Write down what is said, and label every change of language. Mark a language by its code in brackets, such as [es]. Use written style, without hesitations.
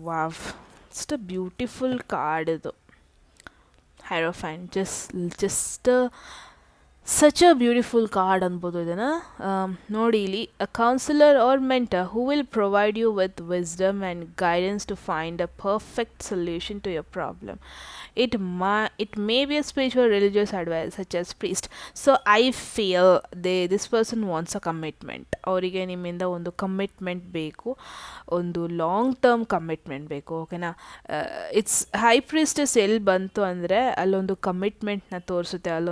[en] wow, it's a beautiful card [kn] ಇದು [en] Hierophant. Just such a beautiful card [kn] ಅನ್ಬೋದು ಇದನ್ನು. ನೋಡಿ ಇಲ್ಲಿ, [en] A counsellor or mentor who will provide you with wisdom and guidance to find a perfect solution to your problem. It may be a spiritual religious advice such as priest. So I feel this person wants a commitment. [kn] ಅವರಿಗೆ ನಿಮ್ಮಿಂದ ಒಂದು commitment ಬೇಕು, ಒಂದು long term commitment ಬೇಕು. ಓಕೆನಾ? [en] it's [kn] high ಪ್ರೀಸ್ಟೆಸ್ ಎಲ್ಲಿ ಬಂತು ಅಂದರೆ ಅಲ್ಲೊಂದು ಕಮಿಟ್ಮೆಂಟ್ನ ತೋರಿಸುತ್ತೆ.